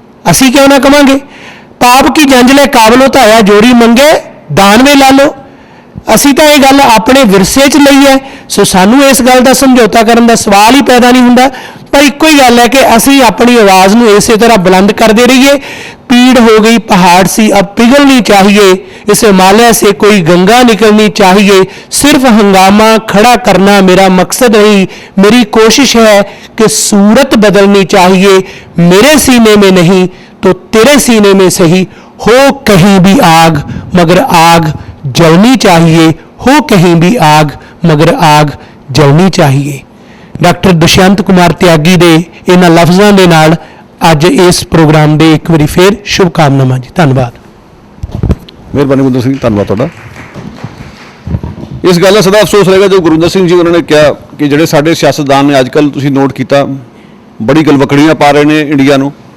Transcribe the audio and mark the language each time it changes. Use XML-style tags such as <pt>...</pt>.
<pa>ਅਸੀਂ ਕਿਉਂ ਨਾ ਕਵਾਂਗੇ, ਪਾਪ ਕੀ ਜੰਜ ਲੈ ਕਾਬਲ ਉਤਾਇਆ ਜੋਰੀ ਮੰਗੇ ਦਾਨਵੇ ਲਾ ਲਓ। ਅਸੀਂ ਤਾਂ ਇਹ ਗੱਲ ਆਪਣੇ ਵਿਰਸੇ 'ਚ ਲਈ ਹੈ, ਸੋ ਸਾਨੂੰ ਇਸ ਗੱਲ ਦਾ ਸਮਝੌਤਾ ਕਰਨ ਦਾ ਸਵਾਲ ਹੀ ਪੈਦਾ ਨਹੀਂ ਹੁੰਦਾ। ਪਰ ਇੱਕੋ ਹੀ ਗੱਲ ਹੈ ਕਿ ਅਸੀਂ ਆਪਣੀ ਆਵਾਜ਼ ਨੂੰ ਇਸੇ ਤਰ੍ਹਾਂ ਬੁਲੰਦ ਕਰਦੇ ਰਹੀਏ।</pa> <hi>पीड़ हो गई पहाड़ सी अब पिघलनी चाहिए, इस हिमालय से कोई गंगा निकलनी चाहिए। सिर्फ हंगामा खड़ा करना मेरा मकसद नहीं, मेरी कोशिश है कि सूरत बदलनी चाहिए। मेरे सीने में नहीं तो तेरे सीने में सही, हो कहीं भी आग मगर आग जलनी चाहिए, हो कहीं भी आग मगर आग जलनी चाहिए।</hi> <pa>डॉक्टर दुष्यंत कुमार त्यागी दे इन्हां लफ्ज़ां दे नाल ਅੱਜ ਇਸ ਪ੍ਰੋਗਰਾਮ ਦੇ ਇੱਕ ਵਾਰੀ ਫੇਰ ਸ਼ੁਭਕਾਮਨਾਵਾਂ ਜੀ। ਧੰਨਵਾਦ। ਮਿਹਰਬਾਨੀ ਗੁਰਿੰਦਰ ਸਿੰਘ, ਧੰਨਵਾਦ ਤੁਹਾਡਾ। ਇਸ ਗੱਲ ਦਾ ਸਦਾ ਅਫਸੋਸ ਰਹੇਗਾ ਜੋ ਗੁਰਿੰਦਰ ਸਿੰਘ ਜੀ ਉਹਨਾਂ ਨੇ ਕਿਹਾ ਕਿ ਜਿਹੜੇ ਸਾਡੇ ਸਿਆਸਤਦਾਨ ਨੇ ਅੱਜ ਕੱਲ੍ਹ ਤੁਸੀਂ ਨੋਟ ਕੀਤਾ ਬੜੀ ਗਲਵਕੜੀਆਂ ਪਾ ਰਹੇ ਨੇ ਇੰਡੀਆ ਨੂੰ।</pa>